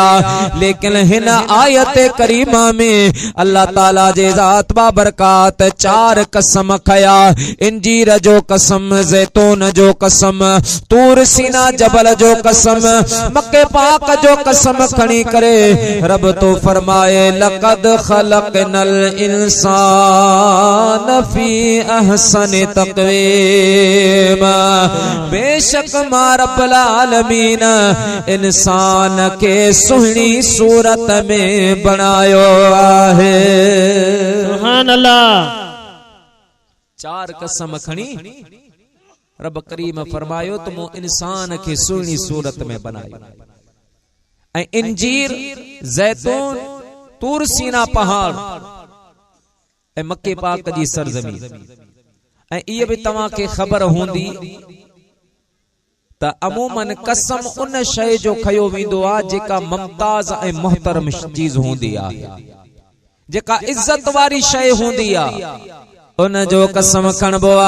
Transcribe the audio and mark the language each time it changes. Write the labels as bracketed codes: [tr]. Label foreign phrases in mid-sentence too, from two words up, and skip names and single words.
[sd] लेकिन हिन आयत करीमा में अल्लाह ताला जे ज़ात बाबरकात चार कसम खया, इंजीर जो कसम, ज़ैतून जो कसम, तूर सीना जबल जो कसम, मक्के पाक जो कसम खणी करे रब तो फरमाए, [ar] لقد خلقنا الإنسان في أحسن تقويم. [sd] बेशक मां रब्बुल आलमीन इंसान के सुहिणी सूरत में बनायो आहे। [ar] سبحان الله. [sd] चार कसम खणी रब करीम फरमायो तो मो इंसान के सुहिणी सूरत में बनायो। ऐं इंजीर, ज़ैतून, तूर सीना पहाड़ ऐं मक्के पाक जी सरज़मीन। ऐं इहे भी तव्हां खे ख़बर हूंदी त अमूमन कसम उन शय जो खयो वेंदो आ जेका मुमताज ऐं मुहतरम चीज हूंदी आ, जेका इज्जत वारी शय हूंदी आ, उन जो कसम खणबो आ।